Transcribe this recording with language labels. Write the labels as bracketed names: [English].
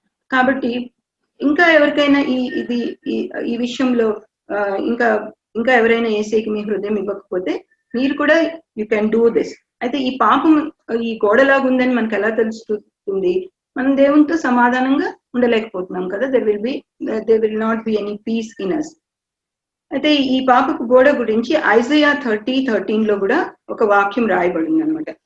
[Telugu] కాబట్టి ఇంకా ఎవరికైనా ఈ విషయంలో ఇంకా ఎవరైనా యేసయ్యకి మీ హృదయం ఇవ్వకపోతే మీరు కూడా [English] You can do this. [Telugu] అయితే ఈ పాపం ఈ గోడలాగా ఉందని మనకు ఎలా తెలుస్తుంది, మనం దేవునితో సమాధానంగా ఉండలేకపోతున్నాం కదా. [English] there will not be any peace in us. [Telugu] అయితే ఈ పాపపు గోడ గురించి ఐజయా 30:13 కూడా ఒక వాక్యం రాయబడింది అనమాట.